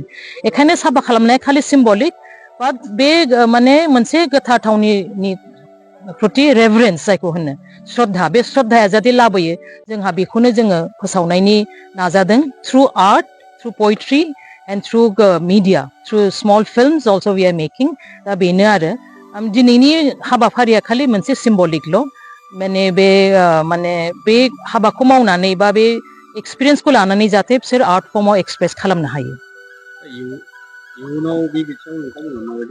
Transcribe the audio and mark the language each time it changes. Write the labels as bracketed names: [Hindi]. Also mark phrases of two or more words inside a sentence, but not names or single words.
[Bodo] बेखायनो साफा खालामनाया खालि सिम्बलिक, बाट बे माने मोनसे गोथार थावनिनि प्रति रेभारेन्स जायखौ होनो श्रद्धा, बे श्रद्धाया जाहाथे लाबोयो, जोंहा बेखौनो जोङो फोसावनायनि नाजादों [English] through art, through poetry and through media, through small films also we are making. [Bodo] दा बेनो आरो दिनैनि हाबाफारिया खालि मोनसे सिम्बलिकल'। माने बे हाबाखौ मावनानै बा बे एक्सपिरियेन्सखौ लानानै जाहाथे बिसोर आर्ट फर्माव एक्सप्रेस खालामनो हायो। इयुनाव बे बिथिङाव नोंथांमोना माबायदि